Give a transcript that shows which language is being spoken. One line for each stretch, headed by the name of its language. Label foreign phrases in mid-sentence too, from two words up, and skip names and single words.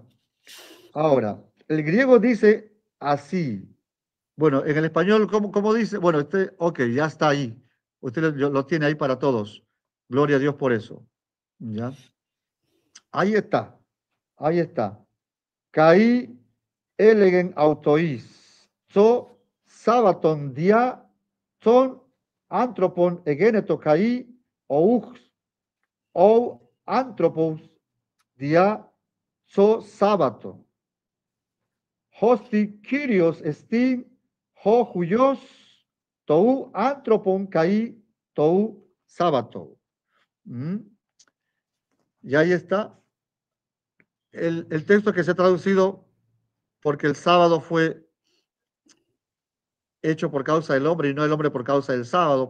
Spanish: Ahora, el griego dice así. Bueno, en el español, ¿cómo dice? Bueno, ok, ya está ahí. Usted lo tiene ahí para todos. Gloria a Dios por eso. ¿Ya? Ahí está. Ahí está.
Greek: Καὶ ἔλεγεν αὐτοῖς. Τὸ σάββατον διὰ τὸν ἄνθρωπον ἐγένετο καὶ οὐ ἄνθρωπος διὰ τὸ σάββατον. Ὥστε κύριός ἐστιν ὁ υἱὸς τοῦ ἀνθρώπου καὶ τοῦ σαββάτου.
Spanish: Y ahí está el texto que se ha traducido porque el sábado fue hecho por causa del hombre y no el hombre por causa del sábado.